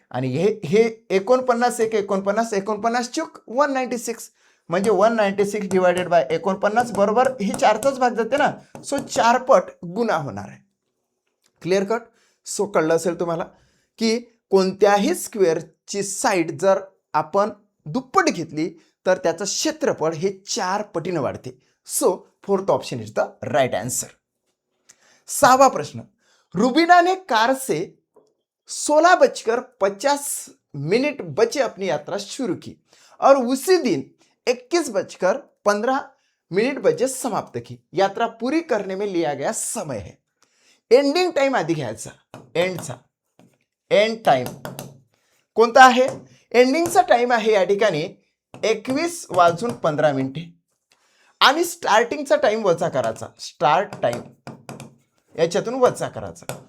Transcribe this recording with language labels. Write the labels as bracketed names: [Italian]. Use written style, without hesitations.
[Marathi] आणि हे 49 एक 49 49 चूक 196, म्हणजे 196 डिवायडेड बाय 49 बरोबर हे 4चाच भाग जाते ना. सो 4 पट गुणा होणार आहे. Clear cut. सो कळलं असेल तुम्हाला की कोणत्याही स्क्वेअरची साईड जर आपण दुप्पट घेतली तर त्याचं क्षेत्रफळ हे 4 पटीने वाढते. [English] So fourth option is the right answer. [Hindi] 6वां प्रश्न. रुबीना ने कार से 16:50 बचे अपनी यात्रा शुरू की और उसी दिन 21:15 बजे समाप्त की. यात्रा पूरी करने में लिया गया समय है. [Marathi] एंडिंग टाइम आधी घ्यायचा, एंड टाइम कोणता आहे. एंडिंगचा टाइम आहे या ठिकाणी 21:15 आणि स्टार्टिंगचा टाइम वजा करायचा. स्टार्ट टाइम याच्यातून वजा करायचा.